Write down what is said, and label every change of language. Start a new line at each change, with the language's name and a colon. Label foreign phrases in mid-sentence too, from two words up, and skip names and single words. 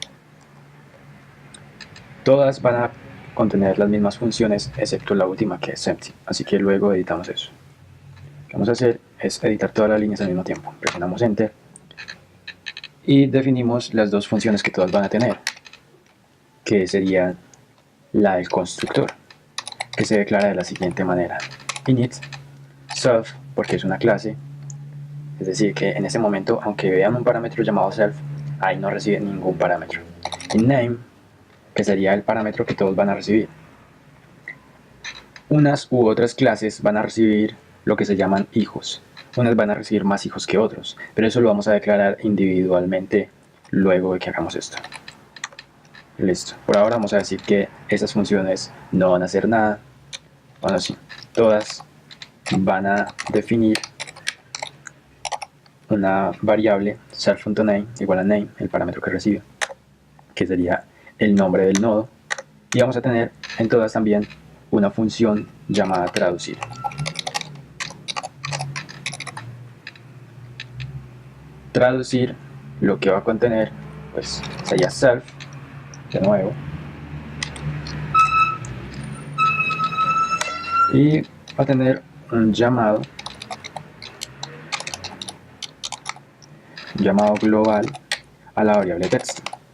Spanish: Todas van a contener las mismas funciones, excepto la última que es empty, así que luego editamos eso. Lo que vamos a hacer es editar todas las líneas al mismo tiempo. Presionamos Enter y definimos las dos funciones que todas van a tener, que sería la del constructor, que se declara de la siguiente manera: init self, porque es una clase, es decir que en ese momento, aunque vean un parámetro llamado self, ahí no recibe ningún parámetro. Y name, que sería el parámetro que todos van a recibir. Unas u otras clases van a recibir lo que se llaman hijos. Unas van a recibir más hijos que otros, pero eso lo vamos a declarar individualmente luego de que hagamos esto. Listo. Por ahora vamos a decir que esas funciones no van a hacer nada. Bueno, sí, todas van a definir una variable self.name igual a name, el parámetro que recibe, que sería el nombre del nodo, y vamos a tener en todas también una función llamada traducir. Traducir lo que va a contener pues sería self, de nuevo, y va a tener un llamado global a la variable texto.